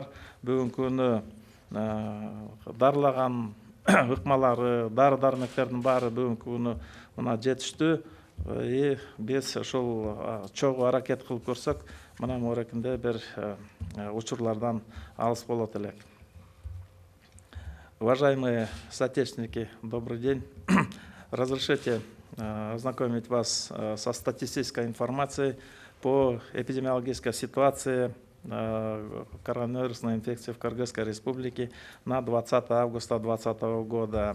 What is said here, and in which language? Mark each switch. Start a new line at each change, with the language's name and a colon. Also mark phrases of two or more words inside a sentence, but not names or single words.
Kyrgyz: Бүгүнкү күнү дарылаган ыкмалары, дары-дармектердин баары бүгүнкү күнү мына жетиштүү. Биз ошол чогуу аракет кылып көрсөк, мына морекинде бир учурлардан алыс болот элек.
Russian: Уважаемые соотечественники, добрый день. Разрешите ознакомить вас со статистической информацией по эпидемиологической ситуации коронавирусной инфекции в Кыргызской республике на 20 августа 2020 года.